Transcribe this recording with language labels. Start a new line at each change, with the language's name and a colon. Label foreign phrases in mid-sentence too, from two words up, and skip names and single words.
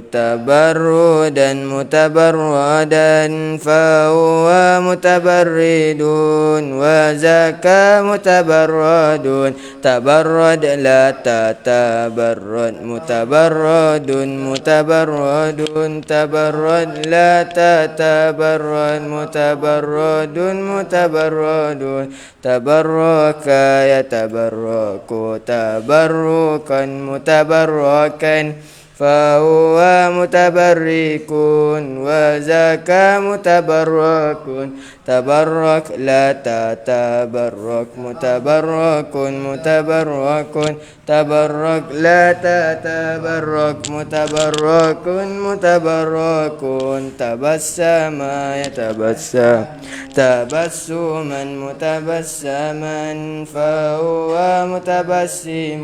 Arabic: تبردا متبردا فهو متبرد وذاك متبرد تبرد لا تتبرد متبرد متبرد تبرد لا تتبرد متبرد متبرد تبرك يتبرك تبركا متبركا فهو متبرك وذاك متبرك تبرك لا تتبرك متبرك متبرك تبرك لا تتبرك متبرك متبرك تبسم يتبسم تبسما متبسما فهو متبسم